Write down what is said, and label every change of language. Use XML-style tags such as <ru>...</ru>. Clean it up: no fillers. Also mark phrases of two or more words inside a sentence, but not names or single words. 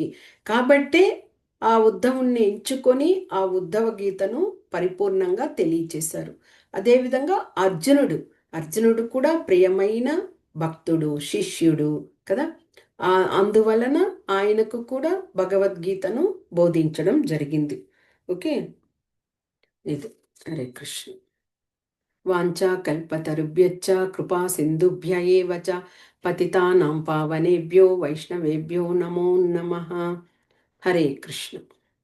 <te>కాబట్టే ఆ ఉద్ధవుణ్ణి ఎంచుకొని ఆ ఉద్ధవ గీతను పరిపూర్ణంగా తెలియచేశారు. అదేవిధంగా అర్జునుడు కూడా ప్రియమైన భక్తుడు, శిష్యుడు కదా. అందువలన ఆయనకు కూడా భగవద్గీతను బోధించడం జరిగింది. ఓకే, ఇది. హరే కృష్ణ.</te> <sa>వాంఛా కల్పతరుభ్యశ్చ కృపా సింధుభ్య ఏవ చ పతితానాం పావనేభ్యో వైష్ణవేభ్యో నమో నమః.</sa> <te>హరే కృష్ణ.</te>